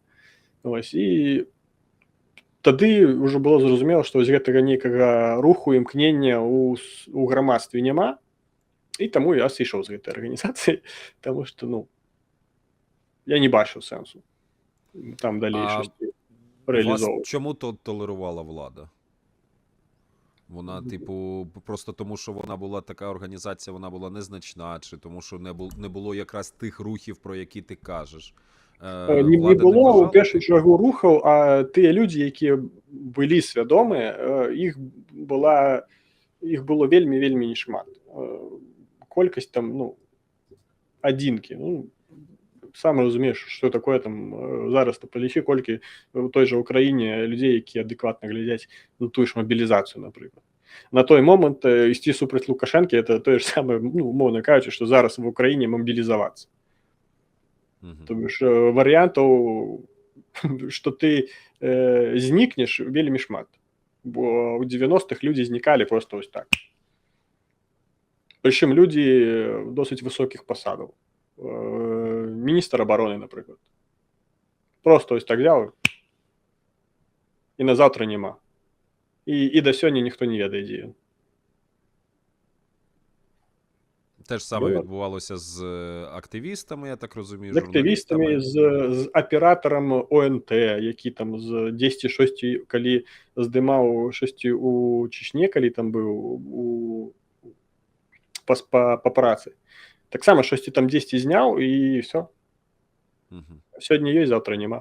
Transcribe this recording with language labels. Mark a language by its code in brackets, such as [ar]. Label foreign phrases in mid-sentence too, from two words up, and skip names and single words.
[be] Ось, і тады ўжо было зразумела, што вось гэтага нейкага руху, імкнення у грамадстве няма, і таму я сышоў з гэтай арганізацыі, таму што ну я не бачыў сэнсу там далей штосьці рэалізоўваць. [uk] Чому то толерувала влада? Вона, типу, просто тому, що вона була така організація, вона була незначна, чи тому, що не було якраз тих рухів, про які ти кажеш? Не було у першу чергу [be] рухаў, а тыя людзі, якія былі свядомыя, іх было вельмі нешмат. Колькасць там, ну, адзінкі. Ну, сам разумееш, што такое там зараз то палічы, колькі у той жа Ўкраіне людзей, якія адэкватна глядзяць на тую ж мабілізацыю, напрыклад. На той момант ісці супраць Лукашэнкі — это тое ж самае, ну, умоўна кажучы, што зараз в Україні мобілізавацца. [ru] То бишь [be] варыянтаў, што ты знікнеш, вельмі шмат. Бо у 90-х людзі знікалі просто ось так. Прычым людзі досыць высокіх пасадаў. Міністр абароны, напрыклад. Просто ось так взяў і на заўтра няма. І да сёння ніхто не ведае, дзе ён. [uk] Те ж саме відбувалося з активістами, я так розумію, з активістами, [be] з аператарам ОНТ, які там з 10-6, калі здымаў 6 у Чечне, калі там быў па працы. Таксама 6 там 10 зняў і все. Сёння ёсць, заўтра няма.